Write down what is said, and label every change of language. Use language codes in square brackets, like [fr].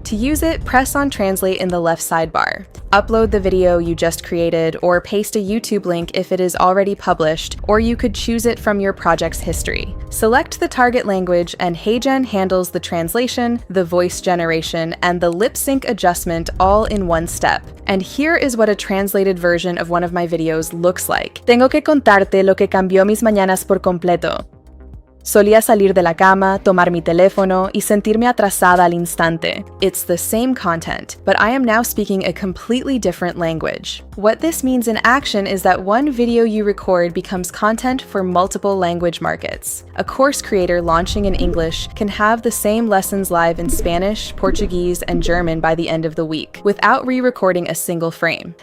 [en] To use it, press on Translate in the left sidebar. Upload the video you just created or paste a YouTube link if it is already published, or you could choose it from your project's history. Select the target language and HeyGen handles the translation, the voice generation, and the lip sync adjustment all in one step. And here is what a translated version of one of my videos looks like. [es] Tengo que contarte lo que cambió mis mañanas por completo. Solía salir de la cama, tomar mi teléfono, y sentirme atrasada al instante. [en] It's the same content, but I am now speaking a completely different language. What this means in action is that one video you record becomes content for multiple language markets. A course creator launching in English can have the same lessons live in Spanish, Portuguese, and German by the end of the week, without re-recording a single frame.